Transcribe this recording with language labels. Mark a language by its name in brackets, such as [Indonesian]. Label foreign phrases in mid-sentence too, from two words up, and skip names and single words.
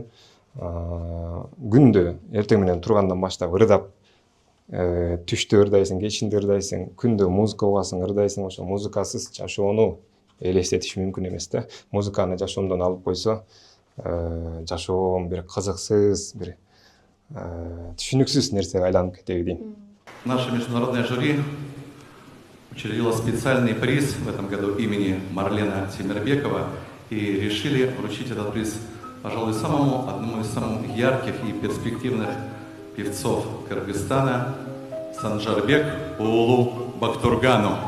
[Kyrgyz] Күндө эртең менен тургандан баштап ырдап, түштө ырдайсың, кечинде ырдайсың, күндө музыка угасың, ырдайсың. Ошо музыкасыз жашоону элестетиш мүмкүн эмес да. Музыканы жашоомдон алып койсо, жашоом бир кызыксыз, бир түшүнүксүз нерсеге айланып кетеби дейм. [Russian] Наше международное жюри учредило специальный приз в этом году имени Марлена Темирбекова и решили вручить этот приз, пожалуй, одному из самых ярких и перспективных певцов Кыргызстана Санжарбек Уулу Бактургану.